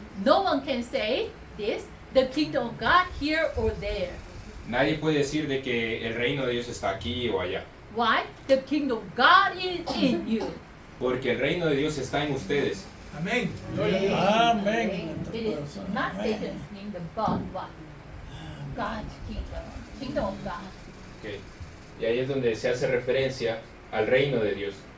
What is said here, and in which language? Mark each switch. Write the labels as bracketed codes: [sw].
[en] no one can say this, the kingdom of God here or there. [es] nadie puede decir de que el reino de Dios está aquí o allá, [en] Why? The kingdom of God is in you. [es] porque el reino de Dios está en ustedes. Amén. Amén. [en] It is not Satan's kingdom, but what? God's kingdom. Kingdom of God. [es] Ok, y ahí es donde se hace referencia al reino de Dios.